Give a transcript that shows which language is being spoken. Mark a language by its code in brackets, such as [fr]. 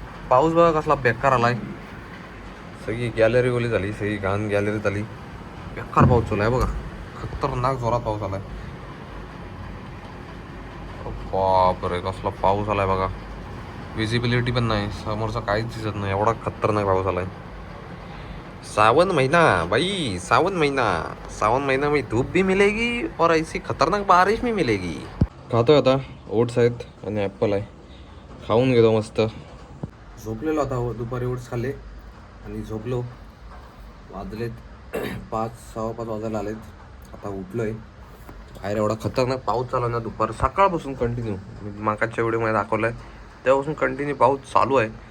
[mr] पाऊस बघा कसला बेकार आलाय. सगळी गॅलरी ओली झाली, सगळी घाण गॅलरीत आली. बेकार पाऊस चालू आहे बघा, खतरनाक जोरात पाऊस आलाय. बापरे, कसला पाऊस आलाय बघा. विजिबिलिटी पण नाही, समोरचा काहीच दिसत नाही, एवढा खतरनाक पाऊस आलाय. [hi] सावन महीना भाई, सावन महीना में धूप भी मिलेगी और ऐसी खतरनाक बारिश भी मिलेगी. [mr] खातोय आता, ओट्स आहेत आणि ॲप्पल आहे, खाऊन घेतो मस्त. झोपलेलो आता, दुपारी ओट्स खाल्ले आणि झोपलो. वाजलेत 5-6:15 वाजायला आलेत. आता उठलोय. बाहेर एवढा खतरनाक पाऊस चालू आहे ना दुपार, सकाळपासून कंटिन्यू. मी मागच्या व्हिडिओमध्ये दाखवलं आहे तेव्हापासून कंटिन्यू पाऊस चालू आहे.